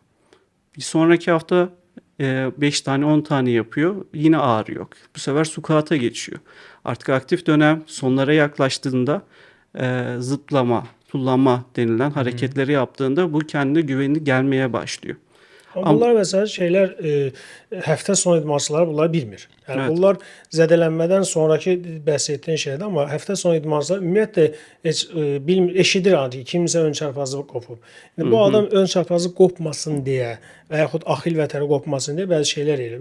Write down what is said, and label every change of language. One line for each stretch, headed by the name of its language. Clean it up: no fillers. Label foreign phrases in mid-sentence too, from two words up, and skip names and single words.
Turkish: Bir sonraki hafta 5 tane 10 tane yapıyor. Yine ağrı yok. Bu sefer squat'a geçiyor. Artık aktif dönem sonlara yaklaştığında zıplama, tullama denilen hareketleri yaptığında bu kendi güveni gelmeye başlıyor.
Azerbaijani: Amma bunlar məsələn şeylər həftə sonu idmançıları bunları bilmir. Yəni
Turkish: Evet.
Azerbaijani: bunlar zədələnmədən sonrakı bəhs etdiyin şeydir, amma həftə sonu idmançılar ümumiyyətlə heç bilmir, eşidir ancaq kimsə ön çarpazlığı qopub. Yəni bu adam ön çarpazı qopmasın deyə və yaxud axil vətəri qopmasın deyə bəzi şeylər eləyir.